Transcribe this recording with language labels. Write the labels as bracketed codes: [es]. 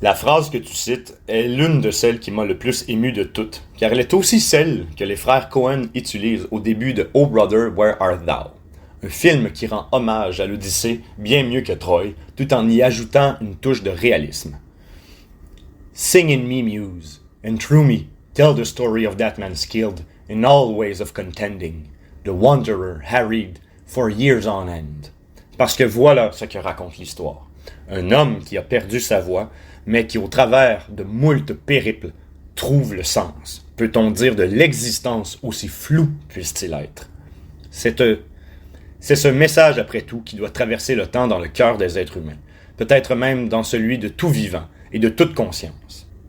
[fr] La phrase que tu cites est l'une de celles qui m'a le plus ému de toutes, car elle est aussi celle que les frères Coen utilisent au début de Oh Brother, Where Art Thou? Un film qui rend hommage à l'Odyssée bien mieux que Troy, tout en y ajoutant une touche de réalisme. [en] Sing in me, muse, and through me, tell the story of that man skilled in all ways of contending, the wanderer harried for years on end. [fr] Parce que voilà ce que raconte l'histoire. Un homme qui a perdu sa voix, mais qui, au travers de moult périples, trouve le sens. Peut-on dire de l'existence, aussi flou puisse-t-il être? C'est ce message, après tout, qui doit traverser le temps dans le cœur des êtres humains, peut-être même dans celui de tout vivant et de toute conscience.